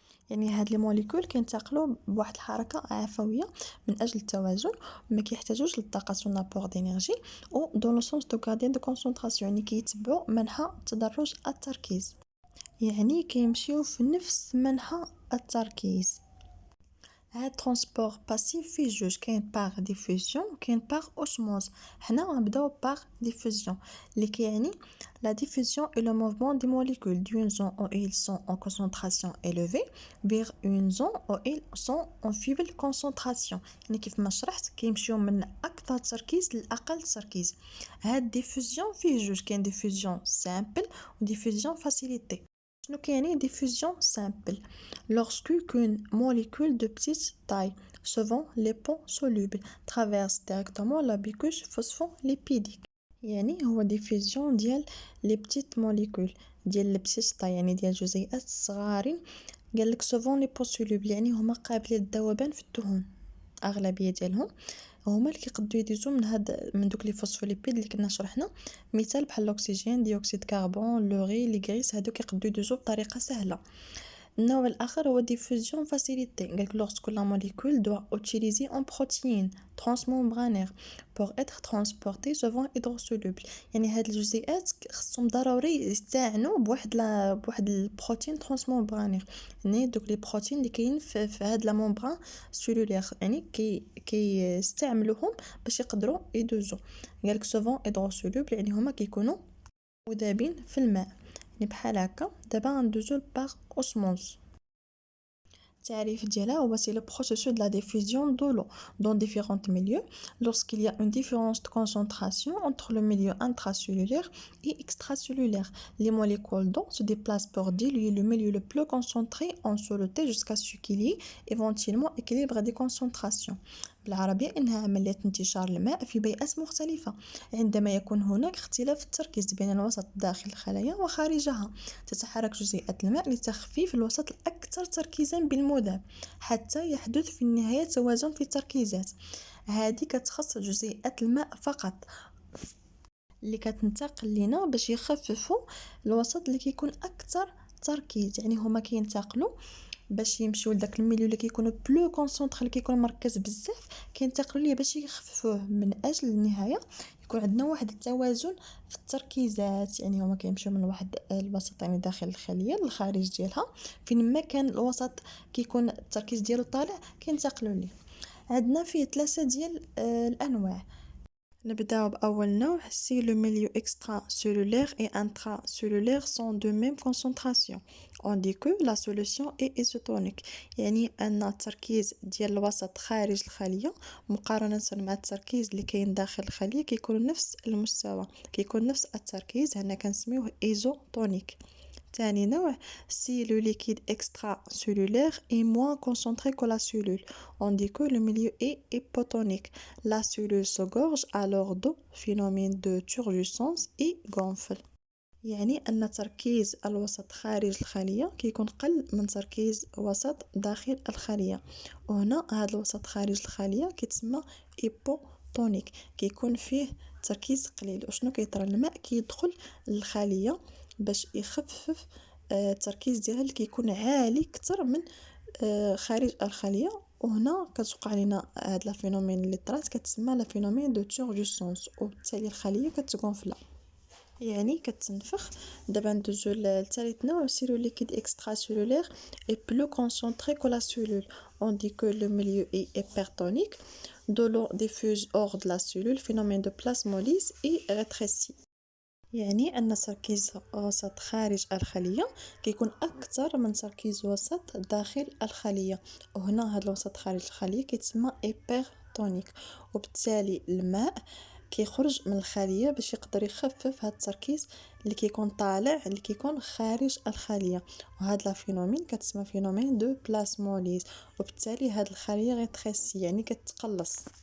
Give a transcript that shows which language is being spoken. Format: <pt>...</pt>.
<ar>يعني هاد لي موليكول كينتقلوا بواحد الحركه عفويه من اجل التوازن، ما كيحتاجوش للطاقه</ar> <fr>سون لابور دينيرجي او دون لو سونس دو غاديان دو كونسونطراسيون،</fr> <ar>يعني كيتبعوا منحى تدرج التركيز، يعني كيمشيو في نفس منحى التركيز. هاد ترانسبور باسيف فيه جوج، كاين باغ ديفوزيون وكاين باغ اوسموز. حنا غنبداو باغ ديفوزيون اللي كيعني</ar> <fr>la diffusion est le mouvement des molécules d'une zone où ils sont en concentration élevée vers une zone où ils sont en faible concentration،</fr> <ar>يعني كيف ما شرحت كيمشيو من اكثر تركيز لاقل تركيز. هاد ديفوزيون فيه جوج، كاين ديفوزيون سامبل وديفوزيون فاسيليتي. شنو كيعني</ar> <fr>diffusion simple؟ Lorsque qu'une molécule de petite taille, souvent liposoluble, traverse directement la bicouche phospholipidique.</fr> <ar>يعني هو ديفيوزيون ديال لي بتيت موليكول، ديال البسيسطة، يعني ديال الجزيئات الصغارين. قال لك سوفون لي بوسولوبل، يعني هما قابلين للذوبان في الدهون، اغلبيه ديالهم هما اللي كيقدروا يدوزوا من دوك لي فوسفوليبيد اللي كنا شرحنا. مثال بحال الاكسجين، ديوكسيد كربون، لوغي، لي غريس، هادو كيقدروا يدوزوا بطريقه سهله. النوع الآخر هو diffusion facilitée.</ar> <fr>قالك lorsque la molécule doit utiliser une protéine transmembranaire pour être transportée souvent hydrosoluble.</fr> <ar>يعني هاد الجزيئات خصهم ضروري يستعنوا بواحد البروتين ترانسممبرانير، يعني دوك لي بروتين اللي كاين في هاد لا ممبران سيلولير، يعني كيستعملوهم باش يقدروا يدوزوا. قالك</ar> <fr>souvent hydrosoluble،</fr> <ar>يعني هما كيكونوا مذابين في الماء. يعني بحال هكا دابا غندوزو لباغ اوسموز. التعريف ديالها هو</ar> <fr>c'est le processus de la diffusion de l'eau dans différents milieux lorsqu'il y a une différence de concentration entre le milieu intracellulaire et extracellulaire. Les molécules d'eau se déplacent pour diluer le milieu le plus concentré en soluté jusqu'à ce qu'il y ait éventuellement équilibre des concentrations.</fr> <ar>بالعربية إنها عملية انتشار الماء في بيئات مختلفة عندما يكون هناك اختلاف في التركيز بين الوسط داخل الخلايا وخارجها. تتحرك جزيئات الماء لتخفيف الوسط الأكثر تركيزا بالمذاب حتى يحدث في النهاية توازن في التركيزات. هذه كتخص جزيئات الماء فقط اللي كتنتقل لينا باش يخففوا الوسط اللي كيكون أكثر تركيز. يعني هما كينتقلوا باش يمشيو لداك الميليو اللي كيكونوا بلو كونسونطري، اللي كيكون مركز بزاف، كينتقلوا ليه باش يخففوه من اجل النهايه يكون عندنا واحد التوازن في التركيزات. يعني هما كيمشيو من واحد الوسط يعني داخل الخليه للخارج ديالها، فين ما كان الوسط كيكون التركيز ديالو طالع كينتقلوا ليه. عندنا فيه 3 ديال الانواع. نبداو بأول نوع.</ar> <fr>Si le milieu extracellulaire et intracellulaire sont de même concentration, on dit que la solution est isotonique.</fr> <ar>يعني أن التركيز ديال الوسط خارج الخلية مقارنة مع التركيز اللي كاين داخل الخلية كيكون نفس المستوى، كيكون نفس التركيز، هنا كنسميوه isotonique. تاني نوع.</ar> <fr>Si le liquide extracellulaire est moins concentré que la cellule, on dit que le milieu est hypotonique. La cellule se gorge alors de phénomène de turgescence et gonfle.</fr> <ar>يعني أن تركيز الوسط خارج الخلية كيكون قل من تركيز وسط داخل الخلية، وهنا هذا الوسط خارج الخلية كيتسمى hypotonique، كيكون فيه تركيز قليل. وشنو كيطرى؟ الماء كيدخل للخلية باش يخفف التركيز ديالها اللي كيكون عالي اكثر من خارج الخلية، وهنا كتوقع لنا هاد لا فينومين اللي طرات كتسمى لا فينومين دو تورجسونس، وبالتالي الخلية كتغونفلا يعني كتنفخ. دابا ندوزو للثالث نوع.</ar> <fr>Si le liquide extracellulaire est plus concentré que la cellule, on dit que le milieu est hypertonique. De l'eau diffuse hors de la cellule, phénomène de plasmolyse et rétrécit.</fr> <ar>يعني أن تركيز وسط خارج الخلية كيكون أكثر من تركيز وسط داخل الخلية، وهنا هذا الوسط خارج الخلية كيتسمى hypertonique، وبالتالي الماء كيخرج من الخلية باش يقدر يخفف هذا التركيز اللي كيكون طالع اللي كيكون خارج الخلية، وهذا لا فينومين كتسمى فينومين دو بلاسموليز، وبالتالي هذه الخلية غيتريسي يعني كتقلص.</ar>